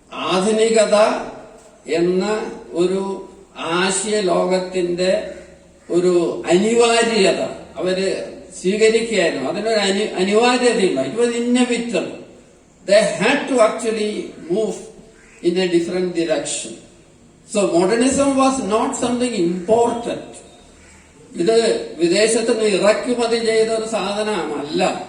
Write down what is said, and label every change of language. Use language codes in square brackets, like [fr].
[ml] ആധുനികത എന്ന ഒരു ആശയ ലോകത്തിന്റെ ഒരു അനിവാര്യത അവര് സ്വീകരിക്കുകയായിരുന്നു. അതിനൊരു അനിവാര്യതയില്ല. [en] It was inevitable. They had to actually move in a different direction. So modernism was not something important. [ml] ഇത് വിദേശത്ത് നിന്ന് ഇറക്കുമതി ചെയ്ത ഒരു സാധനമല്ല.